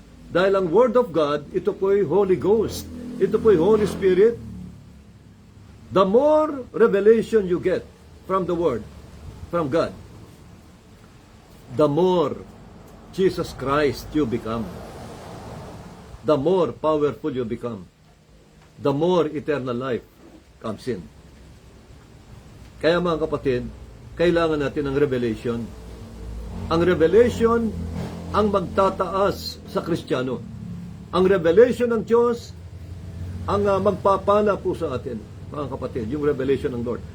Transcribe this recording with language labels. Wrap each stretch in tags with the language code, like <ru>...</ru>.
<tl>Dahil ang Word of God, ito po'y Holy Ghost. Ito po'y Holy Spirit.</tl> <en>The more revelation you get from the Word, from God, the more Jesus Christ you become. The more powerful you become. The more eternal life comes in.</en> <tl>Kaya mga kapatid, kailangan natin ng revelation. Ang revelation ang magtataas sa Kristiyano. Ang revelation ng Diyos ang magpapala po sa atin, mga kapatid, yung revelation ng Lord.</tl>